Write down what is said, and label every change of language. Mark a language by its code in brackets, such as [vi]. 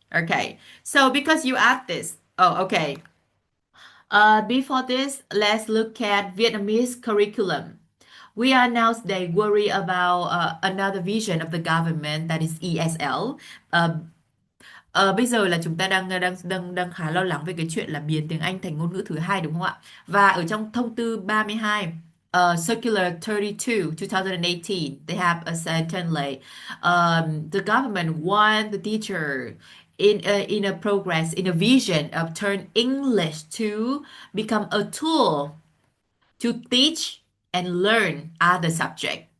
[en] Okay, so because you asked this, oh, okay. Before this, let's look at Vietnamese curriculum. We are now today worried about another vision of the government that is ESL. [vi] Uh, Bây giờ là chúng ta đang khá lo lắng về cái chuyện là biến tiếng Anh thành ngôn ngữ thứ hai đúng không ạ? Và ở trong thông tư 32, [en] Circular 32, 2018, they have a sentence like the government want the teacher in a progress in a vision of turn English to become a tool to teach and learn other subject.